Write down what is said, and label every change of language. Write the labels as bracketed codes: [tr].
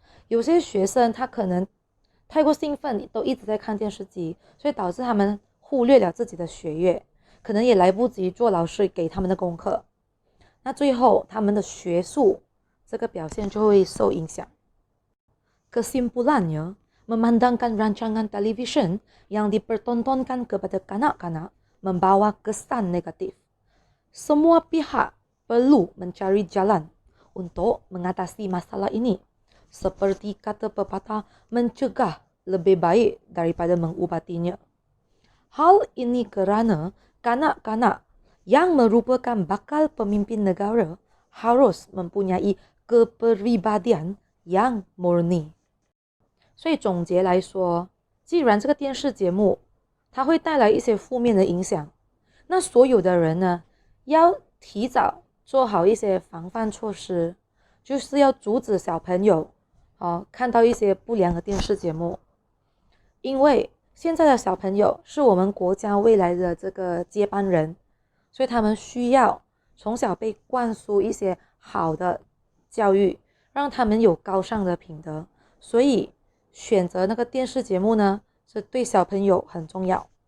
[zh] 有些学生他可能太过兴奋，都一直在看电视机，所以导致他们忽略了自己的学业，可能也来不及做老师给他们的功课。那最后他们的学术这个表现就会受影响。 [ms] Kesimpulannya, memandangkan rancangan televisyen yang dipertontonkan kepada kanak-kanak membawa kesan negatif. Semua pihak perlu mencari jalan untuk mengatasi masalah ini. Seperti kata pepatah, mencegah lebih baik daripada mengubatinya. Hal ini kerana kanak-kanak yang merupakan bakal pemimpin negara harus mempunyai kepribadian yang murni. [zh] 所以总结来说，既然这个电视节目它会带来一些负面的影响，那所有的人呢，要提早做好一些防范措施，就是要阻止小朋友看到一些不良的电视节目，因为现在的小朋友是我们国家未来的这个接班人，所以他们需要从小被灌输一些好的教育，让他们有高尚的品德，所以选择那个电视节目呢，是对小朋友很重要。